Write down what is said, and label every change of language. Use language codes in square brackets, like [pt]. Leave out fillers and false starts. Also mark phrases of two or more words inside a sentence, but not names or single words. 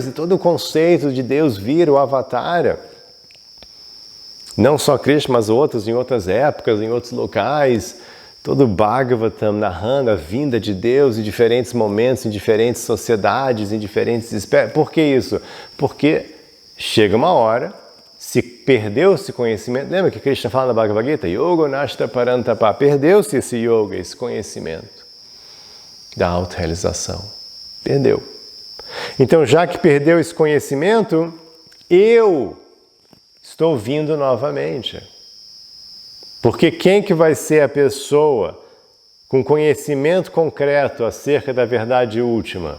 [pt] E todo o conceito de Deus vir, o Avatara. Não só Krishna, mas outros em outras épocas, em outros locais. Todo o Bhagavatam narrando a vinda de Deus em diferentes momentos, em diferentes sociedades, em diferentes espécies. Por que isso? Porque chega uma hora, se perdeu esse conhecimento, lembra que Krishna fala na Bhagavad Gita? [sa] योग नष्ट परन्तप, [pt] perdeu-se esse yoga, esse conhecimento da autorrealização. Perdeu. Então, já que perdeu esse conhecimento, eu estou vindo novamente. Porque quem que vai ser a pessoa com conhecimento concreto acerca da verdade última?